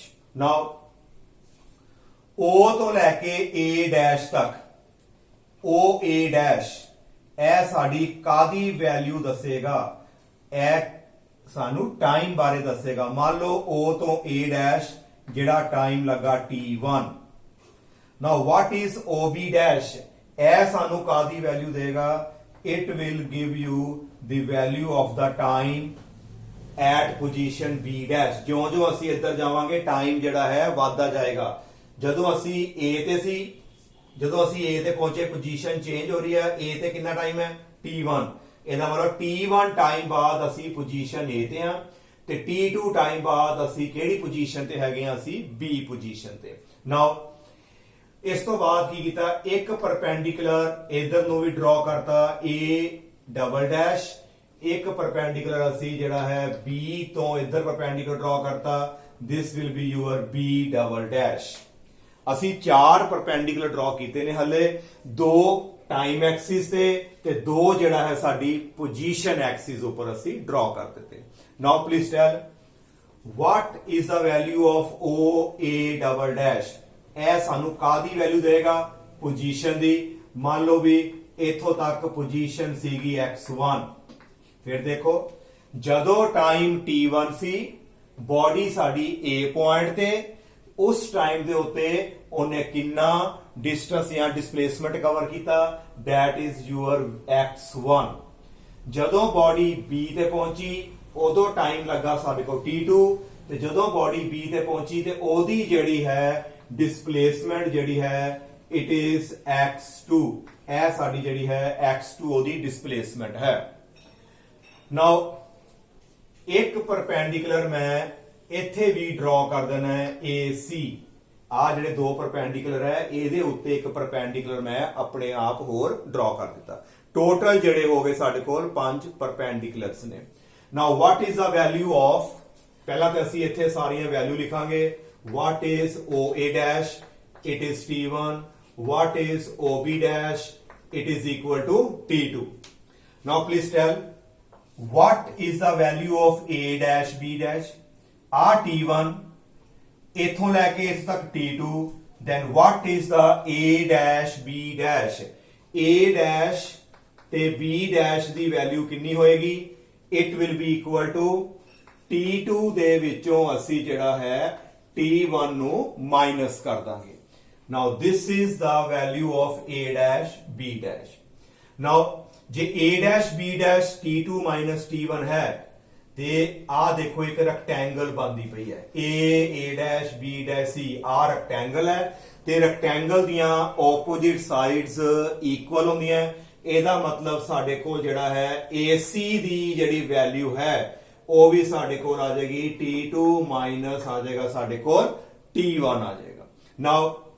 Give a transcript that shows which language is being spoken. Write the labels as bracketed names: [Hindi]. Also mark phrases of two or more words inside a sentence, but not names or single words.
[Punjabi] ਨਾਓ O ਤੋਂ ਲੈ ਕੇ A ਡੈਸ਼ ਤੱਕ, OA ਡੈਸ਼, ਇਹ ਸਾਡੀ ਕਾਦੀ ਵੈਲਿਊ ਦੱਸੇਗਾ, ਇਹ ਸਾਨੂੰ ਟਾਈਮ ਬਾਰੇ ਦੱਸੇਗਾ. ਮੰਨ ਲਓ O ਤੋਂ A ਡੈਸ਼ ਜਿਹੜਾ ਟਾਈਮ ਲੱਗਾ T1. [English] Now what is OB dash? [Punjabi] ਇਹ ਸਾਨੂੰ ਕਾਦੀ ਵੈਲਿਊ ਦੇਗਾ, [English] it will give you the value of the time at position B dash. [Punjabi] ਜਿਉਂ-ਜਿਉਂ ਅਸੀਂ ਇੱਧਰ ਜਾਵਾਂਗੇ ਟਾਈਮ ਜਿਹੜਾ ਹੈ ਵੱਧਦਾ ਜਾਏਗਾ. ਜਦੋਂ ਅਸੀਂ A ਤੇ ਸੀ, ਜਦੋਂ ਅਸੀਂ A ਤੇ ਪਹੁੰਚੇ ਪੋਜੀਸ਼ਨ ਚੇਂਜ ਹੋ ਰਹੀ ਹੈ. A ਤੇ ਕਿੰਨਾ ਟਾਈਮ ਹੈ T1. ਇਹਦਾ ਮਤਲਬ T1 ਟਾਈਮ ਬਾਅਦ ਅਸੀਂ ਪੋਜੀਸ਼ਨ A ਤੇ ਆ ਤੇ T2 ਟਾਈਮ ਬਾਅਦ ਅਸੀਂ ਕਿਹੜੀ ਪੋਜੀਸ਼ਨ ਤੇ ਹੈਗੇ ਆ, ਅਸੀਂ B ਪੋਜੀਸ਼ਨ ਤੇ. ਨਾਓ ਇਸ ਤੋਂ ਬਾਅਦ ਕੀ ਕੀਤਾ, ਇੱਕ ਪਰਪੈਂਡੀਕੂਲਰ ਇਧਰ ਨੂੰ ਵੀ ਡਰਾ ਕਰਤਾ A [English] double dash. [Punjabi] ਇੱਕ ਪਰਪੈਂਡੀਕੂਲਰ ਅਸੀਂ ਜਿਹੜਾ ਹੈ B ਤੋਂ ਇਧਰ ਪਰਪੈਂਡੀਕੂਲਰ ਡਰਾ ਕਰਤਾ. [English] this will be your B double dash. [Punjabi] ਅਸੀਂ 4 ਪਰਪੈਂਡੀਕੂਲਰ ਡਰਾ ਕੀਤੇ ਨੇ ਹਲੇ, 2 ਟਾਈਮ ਐਕਸਿਸ ਤੇ 2 ਜਿਹੜਾ ਹੈ ਸਾਡੀ ਪੋਜੀਸ਼ਨ ਐਕਸਿਸ ਉੱਪਰ ਅਸੀਂ ਡਰਾ ਕਰ ਦਿੱਤੇ. [English] now please tell what is the value of OA double dash. [Punjabi] ਇਹ ਸਾਨੂੰ ਕਾਦੀ ਵੈਲਿਊ ਦੇਗਾ, ਪੋਜੀਸ਼ਨ ਦੀ. ਮੰਨ ਲਓ ਵੀ ਇੱਥੋਂ ਤੱਕ ਪੋਜੀਸ਼ਨ ਸੀਗੀ x1. ਫਿਰ ਦੇਖੋ ਜਦੋਂ ਟਾਈਮ T1 ਸੀ, ਬੋਡੀ ਸਾਡੀ A ਪੁਆਇੰਟ ਤੇ, ਉਸ ਟਾਈਮ ਦੇ ਉੱਤੇ ਉਹਨੇ ਕਿੰਨਾ ਡਿਸਟੈਂਸ ਜਾਂ ਡਿਸਪਲੇਸਮੈਂਟ ਕਵਰ ਕੀਤਾ, [English] that is your x1. [Punjabi] ਜਦੋਂ ਬੋਡੀ B ਤੇ ਪਹੁੰਚੀ ਉਦੋਂ ਟਾਈਮ ਲੱਗਾ ਸਾਡੇ ਕੋਲ T2 ਤੇ ਜਦੋਂ ਬੋਡੀ B ਤੇ ਪਹੁੰਚੀ ਤੇ ਉਹਦੀ ਜਿਹੜੀ ਹੈ डिस्प्लेसमेंट ਜਿਹੜੀ ਹੈ [English] it is x2. [Punjabi] ਇਹ ਸਾਡੀ ਜਿਹੜੀ ਹੈ x2 ਉਹਦੀ ਡਿਸਪਲੇਸਮੈਂਟ ਹੈ. ਨਾਓ ਇੱਕ ਪਰਪੈਂਡੀਕੂਲਰ ਮੈਂ ਇੱਥੇ ਵੀ ਡਰਾ ਕਰ ਦੇਣਾ ਹੈ AC. ਆ ਜਿਹੜੇ 2 ਪਰਪੈਂਡੀਕੂਲਰ ਹੈ ਇਹਦੇ ਉੱਤੇ ਇੱਕ ਪਰਪੈਂਡੀਕੂਲਰ ਮੈਂ ਆਪਣੇ ਆਪ ਹੋਰ ਡਰਾ ਕਰ ਦਿੱਤਾ. ਟੋਟਲ ਜਿਹੜੇ ਹੋ ਗਏ ਸਾਡੇ ਕੋਲ 5 ਪਰਪੈਂਡੀਕੂਲਰਸ ਨੇ. [English] now what is the value of, [Punjabi] ਪਹਿਲਾਂ ਤਾਂ ਅਸੀਂ ਇੱਥੇ ਸਾਰੀਆਂ ਵੈਲਿਊ ਲਿਖਾਂਗੇ. [English] What is OA dash? It is T1. What is OB dash? It is equal to T2. Now please tell what is the value of a dash b dash ਆ t1 [Punjabi] ਇਥੋਂ ਲੈਕੇ ਇਸ ਤਕ [English] t2 then what is the a dash b dash a dash ਤੇ b dash [Punjabi] ਦੀ ਵੈਲਿਊ ਕਿੰਨੀ ਹੋਏਗੀ [English] it will be equal to [Punjabi] t2 ਦੇ ਵਿੱਚੋਂ ਅਸੀਂ ਜਿਹੜਾ ਹੈ t1 ਨੂੰ ਮਾਈਨਸ ਕਰ ਦਾਂਗੇ now [English] this is the value of a dash b dash now [Punjabi] ਜੇ [English] a dash b dash t2 minus t1 [Punjabi] ਹੈ ਤੇ ਆ ਦੇਖੋ ਇੱਕ ਰੈਕਟੈਂਗਲ ਬਣਦੀ ਪਈ ਹੈ [English] a dash b dash c [Punjabi] ਆ ਰੈਕਟੈਂਗਲ ਹੈ ਤੇ ਰੈਕਟੈਂਗਲ ਦੀਆਂ ਆਪੋਜ਼ਿਟ ਸਾਈਡਸ ਇਕੁਅਲ ਹੁੰਦੀਆਂ ਇਹਦਾ ਮਤਲਬ ਸਾਡੇ ਕੋਲ ਜਿਹੜਾ ਹੈ AC ਦੀ ਜਿਹੜੀ ਵੈਲਿਊ ਹੈ ਉਹ ਵੀ ਸਾਡੇ ਕੋਲ ਆ ਜਾਏਗੀ t2 ਮਾਈਨਸ ਆ ਜਾਏਗਾ ਸਾਡੇ ਕੋਲ t1 ਆ ਜਾਏਗਾ ਨਾਓ